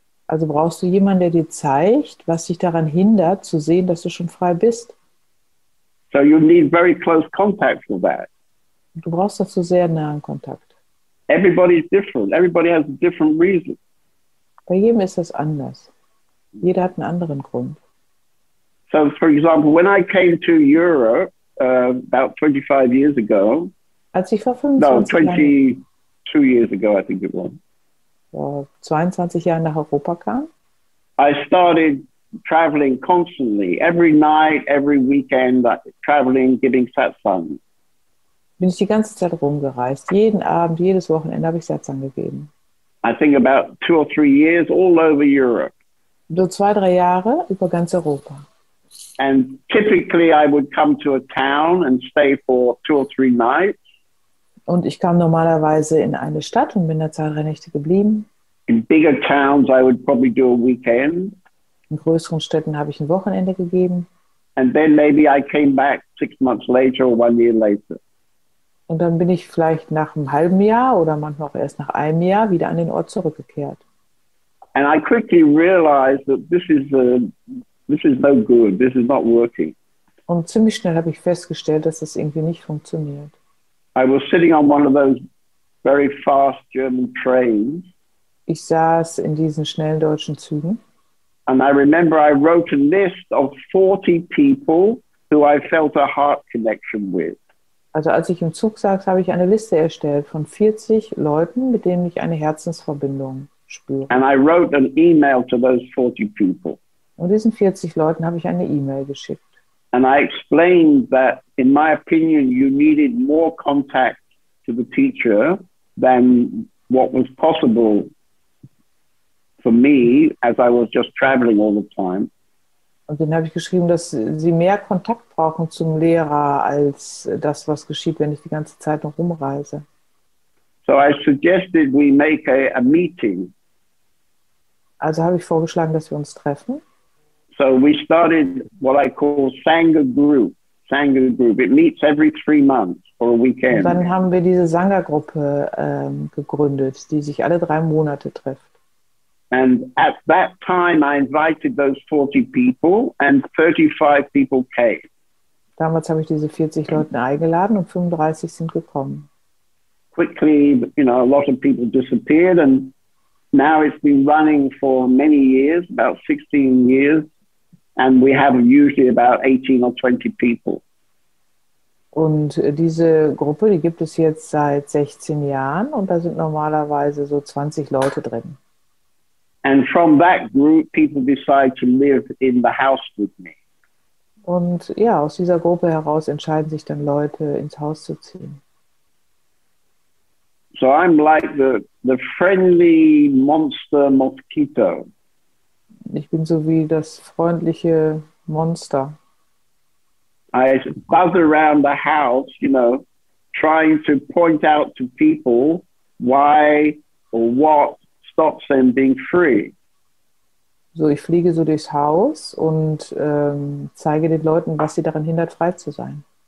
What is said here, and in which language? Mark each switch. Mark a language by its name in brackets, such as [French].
[German] Also brauchst du jemanden, der dir zeigt, was dich daran hindert, zu sehen, dass du schon frei bist. [English] So you need very close contact for that. [German] Du brauchst dazu sehr nahen Kontakt. [English] Everybody's different. Everybody has a different reason. [German] Bei jedem ist das anders. Jeder hat einen anderen Grund. [English] So, for example, when I came to Europe about 25 years ago, [German] als ich vor 22 [English] years ago, I think it was. [German] Vor 22 Jahren nach Europa kam, [English] I started traveling constantly, every night, every weekend, traveling, giving satsang. [German] Bin ich die ganze Zeit rumgereist. Jeden Abend, jedes Wochenende habe ich Satsang gegeben. [English] I think about 2 or 3 years all over Europe. [German] So 2, 3 Jahre über ganz Europa. [English] And typically I would come to a town and stay for 2 or 3 nights. [German] Und ich kam normalerweise in eine Stadt und bin da 2, 3 Nächte geblieben. [English] In bigger towns I would probably do a weekend. [German] In größeren Städten habe ich ein Wochenende gegeben. [English] And then maybe I came back 6 months later or 1 year later. [German] Und dann bin ich vielleicht nach einem halben Jahr oder manchmal auch erst nach einem Jahr wieder an den Ort zurückgekehrt. [English] And I quickly realized that this is no good. This is not working. [German] Und ziemlich schnell habe ich festgestellt, dass das irgendwie nicht funktioniert. [English] I was sitting on one of those very fast German trains. [German] Ich saß in diesen schnellen deutschen Zügen. [English] And I remember I wrote a list of 40 people who I felt a heart connection with. [German] Also als ich im Zug saß, habe ich eine Liste erstellt von 40 Leuten, mit denen ich eine Herzensverbindung spüre. [English] And I wrote an email to those 40 people. [German] Und diesen 40 Leuten habe ich eine E-Mail geschickt. [English] And I explained that, in my opinion, you needed more contact to the teacher than what was possible for me as I was just traveling all the time. [German] Und dann habe ich geschrieben, dass sie mehr Kontakt brauchen zum Lehrer als das, was geschieht, wenn ich die ganze Zeit noch rumreise. [English] So I suggested we make a meeting. [German] Also habe ich vorgeschlagen, dass wir uns treffen. [English] So we started what I call Sangha Group. Sangha Group. It meets every 3 months for a weekend. [German] Und dann haben wir diese Sangha-Gruppe gegründet, die sich alle 3 Monate trifft. [English] And at that time, I invited those 40 people, and 35 people came. [German] Damals habe ich diese 40 Leute eingeladen und 35 sind gekommen. [English] Quickly, you know, a lot of people disappeared, and now it's been running for many years, about 16 years, and we have usually about 18 or 20 people. [German] Und diese Gruppe, die gibt es jetzt seit 16 Jahren und da sind normalerweise so 20 Leute drin. [English] And from that group, people decide to live in the house with me. [German] Und ja, aus dieser Gruppe heraus entscheiden sich dann Leute, ins Haus zu ziehen. [English] So I'm like the friendly monster mosquito. [German] Ich bin so wie das freundliche Monster. [English] I buzz around the house, you know, trying to point out to people why or what stops them being free. [German] So, ich fliege so durchs Haus und zeige den Leuten, was sie daran hindert, frei zu sein.